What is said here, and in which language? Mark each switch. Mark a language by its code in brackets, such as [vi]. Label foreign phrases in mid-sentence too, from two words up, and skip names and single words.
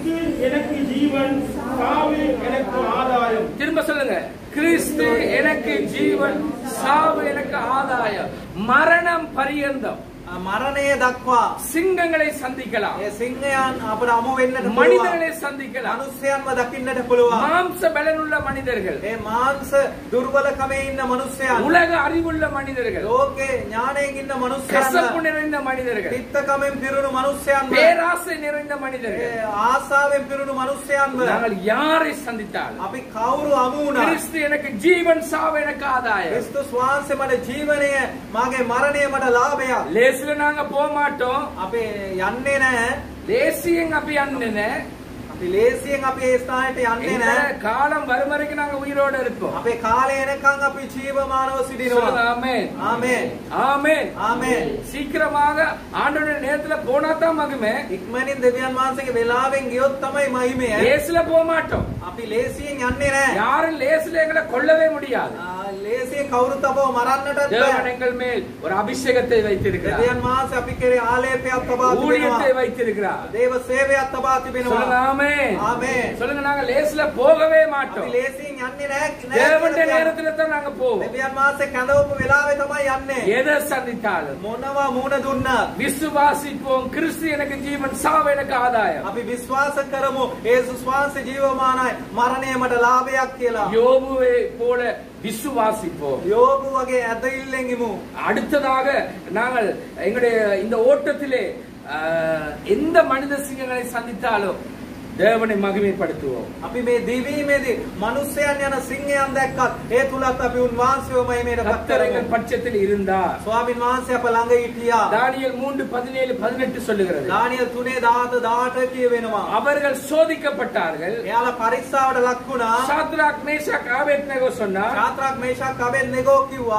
[ta] கிறிஸ்து எனக்கு ஜீவன், சாவு எனக்கு ஆதாயம். திரும்ப சொல்லுங்க. கிறிஸ்து எனக்கு ஜீவன், சாவு எனக்கு ஆதாயம். மரணம் பரியந்தம் [si] මරණය දක්වා [ta] சிங்கங்களை சந்திக்கலாம், [si] ඒ සිංහයන් අපට අමු වෙන්නට පුළුවන්. [ta] மனிதர்களை சந்திக்கலாம், [si] මනුෂ්‍යයන්ව දකින්නට පුළුවන්. [ta] மாம்ச பலனுள்ள மனிதர்கள், [si] ඒ මාංශ දුර්වලකමේ ඉන්න මනුෂ්‍යයන්, [ta] உலக அறிவுள்ள மனிதர்கள், [si] ලෝකේ ඥාණයෙන් ඉන්න [ta] கசப்பு [si] මනුෂ්‍යයන්, [ta] நிறைந்த மனிதர்கள், [si] පිත්තකමෙන් පිරුණු මනුෂ්‍යයන්, [ta] பேராசை நிறைந்த மனிதர்கள், [si] ආසාවෙන් පිරුණු මනුෂ්‍යයන්ව [ta] நாங்கள் யாரை சந்தித்தாலும் [si] අපි කවුරු අමු වුණා. [ta] கிறிஸ்து எனக்கு ஜீவன், சாவு எனக்கு ஆதாயம். [si] ක්‍රිස්තුස් වහන්සේ මට ජීවනය, මාගේ මරණය මට ලාභයක්. [ta] லேசில நாங்க போக மாட்டோம். [si] අපි යන්නේ නැහැ. [ta] லேசியம் அப்படி அண்ணனே [si] අපි ලේසියෙන් අපි ඒ ස්ථානයට යන්නේ [ta] இந்த [si] නැහැ. [ta] காலம் வரும் வரைக்கும் நாங்க உயிரோட இருப்போம். [si] අපේ කාලය එනකන් අපි ජීවමානව [ta] சொல்லுங்க [si] සිටිනවා. [ta] ஆமென். [si] ආමේන්. [ta] ஆமென். [si] ආමේன். [ta] சீக்கிரமாக ஆண்டவருடைய நேரத்துல போனா தான் மகிமை. [si] ඉක්මනින් දෙවියන් වහන්සේගේ වෙලාවෙන් ගියොත් තමයි මහිමය. [ta] லேசில போக மாட்டோம். [si] අපි ලේසියෙන් යන්නේ නැහැ. [ta] யாரும் லேசில எங்களை கொல்லவே முடியாது. [si] ලේසියෙන් කවුරුත් අපව මරන්නටත් [ta] தேவன் [si] බෑ. [ta] எங்கள் மேல் ஒரு அபிஷேகத்தை வைத்திருக்கிறார். [si] දෙවියන් වහන්සේ අපි කෙරේ ආලේපයක් තබා [ta] ஊழியத்தை [si] තිබෙනවා. [ta] வைத்திருக்கிறார். [si] දේව සේවයක් තබා [ta] சொல்லுங்க [si] තිබෙනවා. [ta] ஆமென். [si] ආමේන්. [ta] சொல்லுங்க நாங்க லேசில போகவே [si] අපි [ta] மாட்டோம். [si] ලේසියෙන් යන්නේ නැහැ. [ta] தேவனுடைய நேரத்துல தான் நாங்க போவோம். [si] දෙවියන් වහන්සේ කැඳවපු වෙලාවේ තමයි යන්නේ. [ta] எதை சந்தித்தாலும் [si] මොනවා මුණ දුන්නත් [ta] விசுவாசிப்போம். கிறிஸ்து எனக்கு ஜீவன், சாவு எனக்கு ஆதாயம். [si] අපි විශ්වාස කරමු යේසුස් වහන්සේ ජීවමානයි, මරණය මට ලාභයක් කියලා. [ta] யோபுவை போல விசுவாசிப்போம். [si] යෝබු වගේ ඇදහිල්ලෙන් ඉමු. [ta] அடுத்ததாக நாங்கள் எங்களுடைய இந்த ஓட்டத்திலே எந்த மனித சிங்கங்களை சந்தித்தாலும் தேவனை மகிமைப்படுத்துவோம். [si] අපි මේ දිවීමේදී මිනිස්යන් යන සිංහයන් දැක්කත් ඒ තුලත් අපි උන්වහන්සේව මහිමයටපත් [ta] கர்த்தர் [si] කරමු. [ta] எங்கள் பட்சத்தில் இருந்தார். [si] ස්වාමීන් වහන්සේ අප ළඟ හිටියා. [ta] தானியேல் 3:17-18 சொல்லுகிறது. [si] දානියල් 3:17 කියවෙනවා. [ta] அவர்கள் சோதிக்கப்பட்டார்கள். [si] එයාලා පරීක්ෂාවට ලක් වුණා. [ta] சாத்ராக் மேஷாக் ஆபேத்நேகோ சொன்னார், [si] ශාත්‍රාක් මේෂාක් අබෙද්නෙගෝ කිව්වා